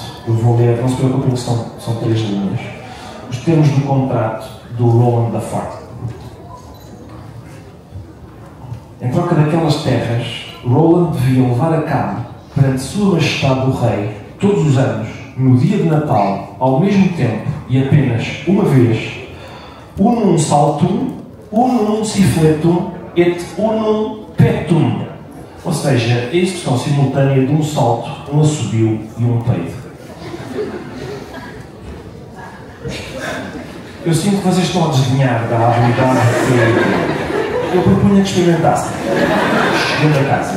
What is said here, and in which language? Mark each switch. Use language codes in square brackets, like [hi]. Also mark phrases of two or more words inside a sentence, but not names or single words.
[pt] Eu vou ler, não se preocupem, são 3 linhas. Os termos do contrato do Roland the Farter. Em troca daquelas terras, Roland devia levar a cabo, perante Sua Majestade o Rei, todos os anos, no dia de Natal, ao mesmo tempo e apenas uma vez, [la] unum saltum, unum cifletum et unum petum. [pt] Ou seja, a execução simultânea de um salto, um assobio e um peido. Eu sinto que vocês estão a desdenhar da habilidade que eu propunha que experimentassem. Chegando a casa.